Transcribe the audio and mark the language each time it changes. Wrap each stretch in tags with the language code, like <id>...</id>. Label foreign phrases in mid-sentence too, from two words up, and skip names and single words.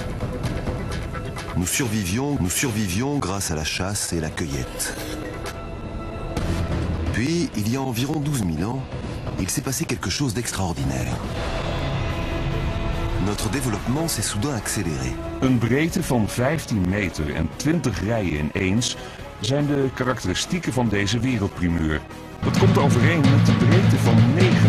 <fr>Nous survivions grâce à la chasse et la cueillette. Puis, il y a environ 12 000 ans, il s'est passé quelque chose d'extraordinaire. Notre développement s'est soudain accéléré.</fr> <nl>Een breedte van 15 meter en 20 rijen ineens zijn de karakteristieken van deze wereldprimeur. Dat komt overeen met de breedte van 9.</nl>